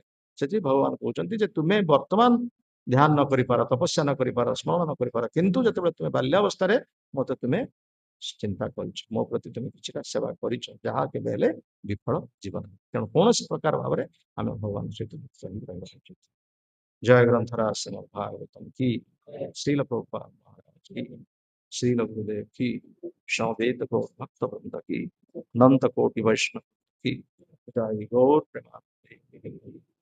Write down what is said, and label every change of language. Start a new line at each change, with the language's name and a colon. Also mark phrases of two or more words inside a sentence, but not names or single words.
Odia: ସେଠି ଭଗବାନ କହୁଛନ୍ତି ଯେ ତୁମେ ବର୍ତ୍ତମାନ ଧ୍ୟାନ ନ କରିପାର, ତପସ୍ୟା ନ କରିପାର, ସ୍ମରଣ ନ କରିପାର, କିନ୍ତୁ ଯେତେବେଳେ ତୁମେ ବାଲ୍ୟାବସ୍ଥାରେ ମତେ ତୁମେ ଚିନ୍ତା କରିଛ, ମୋ ପ୍ରତି ତୁମେ କିଛିଟା ସେବା କରିଛ, ଯାହା କେବେ ହେଲେ ବିଫଳ ଯିବ ନାହିଁ। ତେଣୁ କୌଣସି ପ୍ରକାର ଭାବରେ ଆମେ ଭଗବାନ ସହିତ ଯୁକ୍ତ ହୋଇ ରହିବା ଉଚିତ।
Hindi: जय ग्रंथराज श्रीमद् भागवतम की, श्रील प्रभुपाद महाराज की, श्रील गुरुदेव की, समवेत गौर भक्त वृंद की, अनंत कोटि वैष्णव की, जय गौर प्रेमानंद।